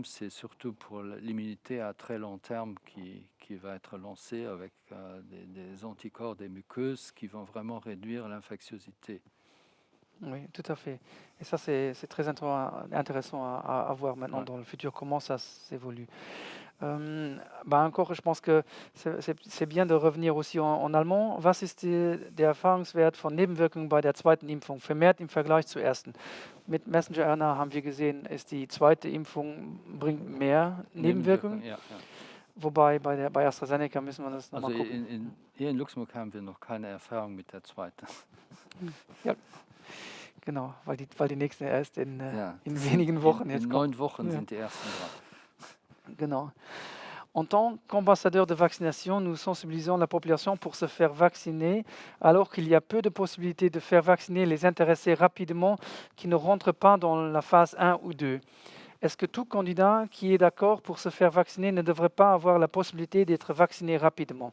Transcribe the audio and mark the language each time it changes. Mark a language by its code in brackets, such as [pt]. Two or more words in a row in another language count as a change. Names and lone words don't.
[fr] C'est surtout pour l'immunité à très long terme qui va être lancée avec des anticorps des muqueuses qui vont vraiment réduire l'infectiosité. Oui, tout à fait. Et ça, c'est très intéressant à voir maintenant Ouais. dans le futur, comment ça s'évolue. Encore, je pense que c'est bien de revenir aussi en allemand. [de] Was ist der Erfahrungswert von Nebenwirkungen bei der zweiten Impfung, vermehrt im Vergleich zur ersten? Mit Messenger-RNA haben wir gesehen, ist die zweite Impfung bringt mehr Nebenwirkungen. Ja. Wobei bei AstraZeneca müssen wir das Also nochmal gucken. hier in Luxemburg haben wir noch keine Erfahrung mit der zweiten. Ja, genau, weil die nächste erst in sind wenigen Wochen jetzt in kommt. 9 Wochen Ja. sind die ersten dran. Genau. [fr] En tant qu'ambassadeur de vaccination, nous sensibilisons la population pour se faire vacciner, alors qu'il y a peu de possibilités de faire vacciner les intéressés rapidement qui ne rentrent pas dans la phase 1 ou 2. Est-ce que tout candidat qui est d'accord pour se faire vacciner ne devrait pas avoir la possibilité d'être vacciné rapidement?